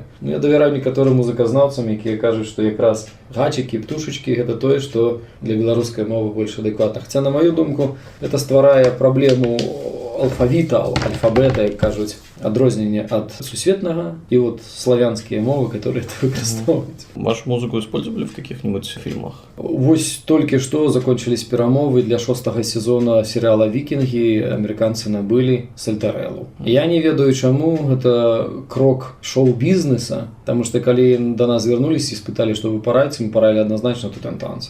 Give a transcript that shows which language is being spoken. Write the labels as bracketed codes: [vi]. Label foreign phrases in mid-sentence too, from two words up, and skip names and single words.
[be] Ну, я давяраю некаторым музыказнаўцам, якія кажуць, што якраз гачыкі, птушачкі гэта тое, што для беларускай мовы больш адэкватна. Хаця, на маю думку, гэта стварае праблему алфавіта, альфабета, як кажуць, адрозненне ад сусветнага і вот славянскія мовы, [ru] которые это выкарыстоўваюць. Вашу музыку использовали в каких-нибудь фильмах? [be] Вось толькі што закончились перамовы для 6-го сезона серыяла «Викинги», амерыканцы набылі Сальтарэлу. Я не ведаю, чаму гэта крок шоу-бізнеса, таму што калі да нас вярнуліся і спыталі, што вы параіце, мы параілі адназначна «Тутен танц».